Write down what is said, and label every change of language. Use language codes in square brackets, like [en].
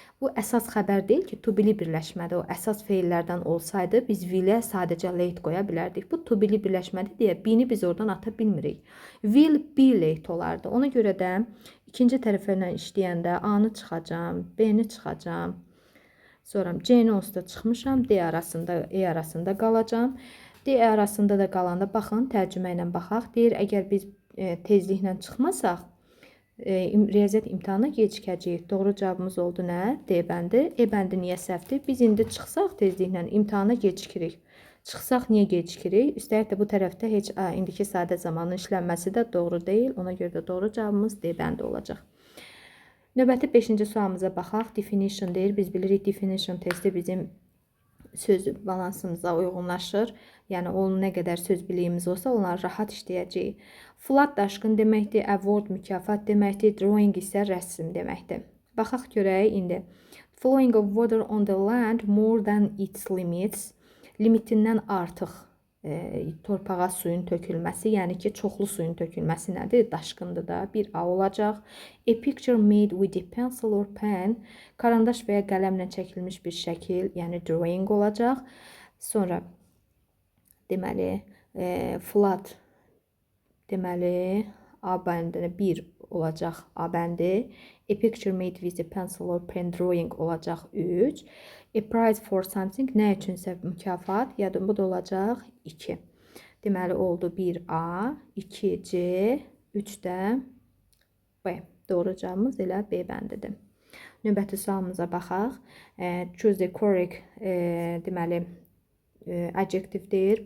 [az] Bu əsas xəbər deyil ki, to be-li birləşmədir. O əsas feillərdən olsaydı, biz will-ə sadəcə late qoya bilərdik. Bu to be-li birləşmədir deyə B-ni biz oradan ata bilmirik. [en] Will be late [az] olardı. Ona görə də ikinci tərəfə ilə işləyəndə A-nı çıxacam, B-ni çıxacam. Sonra C-ni onsuz da çıxmışam, D arasında, E arasında qalacam. D arasında da qalanda baxın, tərcümə ilə baxaq. Deyir, əgər biz tezliklə çıxmasaq, riyaziyyat imtahanına gecikəcəyik. Doğru cavabımız oldu nə? D bəndi. E bəndi niyə səhvdir? Biz indi çıxsaq tezliklə imtahana gecikirik. Çıxsaq niyə gecikirik? Üstəlik də bu tərəfdə heç indiki sadə zamanın işlənməsi də doğru deyil. Ona görə də doğru cavabımız D bəndi olacaq. Növbəti 5-ci sualımıza baxaq. Definition deyir. Biz bilirik definition testi bizim söz balansımıza uyğunlaşır. Yəni, onun nə qədər söz biliyimiz olsa, onları rahat işləyəcəyik. Flood daşqın deməkdir, award mükafat deməkdir, drawing isə rəsm deməkdir. Baxaq görək indi. [en] Flowing of water on the land more than its limits. [az] Limitindən artıq torpağa suyun tökülməsi, yəni ki, çoxlu suyun tökülməsi nədir? Daşqındır da, bir A olacaq. [en] A picture made with a pencil or pen, [az] karandaş və ya qələmlə çəkilmiş bir şəkil, yəni drawing olacaq. Sonra, deməli, flood, deməli, A bəndinə 1 olacaq A bəndi. [en] A picture made with a pencil or pen [az] drawing olacaq 3. [en] A prize for something, [az] nə üçünsə mükafat, yadın bu da olacaq 2. Deməli, oldu 1A, 2C, 3 də B. Doğru cavabımız elə B bəndidir. Növbəti sualımıza baxaq. [en] Choose the correct, [az] deməli, adjective deyir.